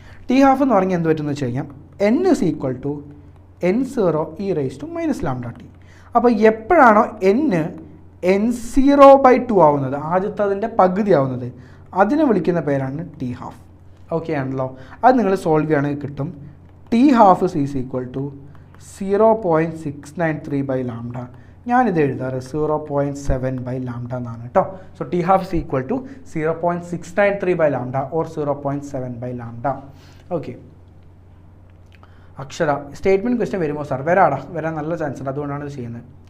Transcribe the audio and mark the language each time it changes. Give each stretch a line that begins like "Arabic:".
Malayalam: T½ എന്ന് പറഞ്ഞാൽ എന്ത് പറ്റുമെന്ന് വെച്ച് കഴിഞ്ഞാൽ
English: n is equal to n0 e⁻λt.
Malayalam: അപ്പോൾ എപ്പോഴാണോ n0/2 ആവുന്നത്, ആദ്യത്തെ അതിൻ്റെ പകുതി ആവുന്നത്, അതിനെ വിളിക്കുന്ന പേരാണ് T½ ഓക്കെ ആണല്ലോ. അത് നിങ്ങൾ സോൾവ് ചെയ്യുകയാണെങ്കിൽ കിട്ടും
English: T½ is equal to 0.693/λ.
Malayalam: ഞാനിത് എഴുതാറ് 0.7/λ എന്നാണ് കേട്ടോ.
English: So T½ is equal to 0.693/λ or 0.7/λ.
Malayalam: Okay, അക്ഷര സ്റ്റേറ്റ്മെൻറ്റ് ക്വസ്റ്റ്യൻ വരുമ്പോൾ സാർ വരാൻ നല്ല ചാൻസ് ഉണ്ട്, അതുകൊണ്ടാണ് ഇത് ചെയ്യുന്നത്.